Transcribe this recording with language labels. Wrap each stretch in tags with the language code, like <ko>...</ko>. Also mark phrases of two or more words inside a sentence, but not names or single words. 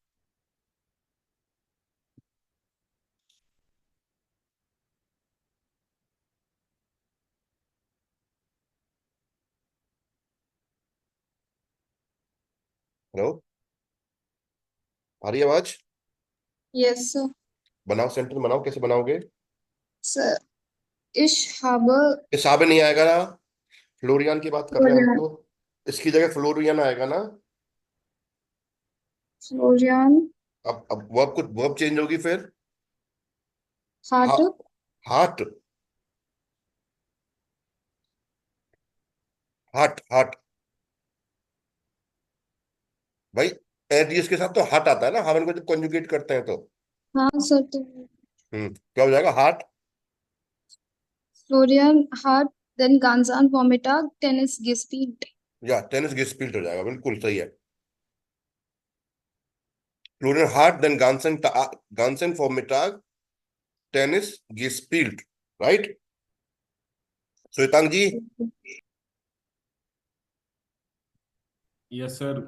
<hi>हेलो, आ रही है आवाज,</hi> <en>yes sir.</en> <hi>बनाओ सेंटेंस बनाओ, कैसे बनाओगे। सर,</hi> <de>ich habe</de> <hi>हिसाब नहीं आएगा ना, फ्लोरियन की बात कर रहे हैं हम Florian, तो, इसकी जगह फ्लोरियन आएगा ना। Florian अब वर्ब कुछ वर्ब चेंज होगी फिर, हा,</hi> <de>hatte</de> <hi>हार्ट, हार्ट हार्ट, भाई एडीएस के साथ तो हार्ट आता है ना, हम इनको जब कंजुगेट करते हैं तो। हाँ सर। तो क्या हो जाएगा, हार्ट,</hi> <de>Florian hat den ganzen Vormittag Tennis gespielt।</de> <hi>या</hi> <de>Tennis gespielt</de> <hi>हो जाएगा, बिल्कुल सही है।</hi> <de>Florian hat den ganzen, ganzen Vormittag Tennis gespielt,</de> <hi>राइट। श्वेतांग जी,</hi> <en>yes sir.</en>